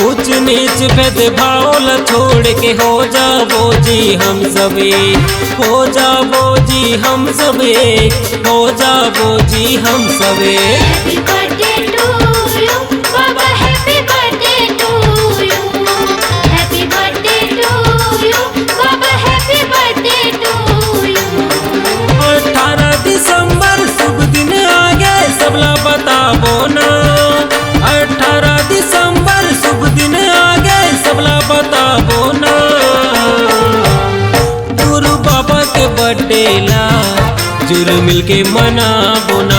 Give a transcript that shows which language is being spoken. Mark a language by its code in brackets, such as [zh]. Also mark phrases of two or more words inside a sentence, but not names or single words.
[hne] ऊंच नीच भेदभाव ला छोड़ के हो जाबो जी हम सबे। हो जाबो जी हम सबे। हो जाबो जी हम सबे। [en] Happy birthday to you बाबा, happy birthday to you। Happy birthday to you बाबा, happy birthday to you। [hne] 18 दिसंबर शुभ दिन आगे सबला बताबो ना। 18 दिसंबर शुभ दिन आगे सबला बताबो ना। गुरु बाबा के बर्थडे ला जुर मिल के मनाबो ना।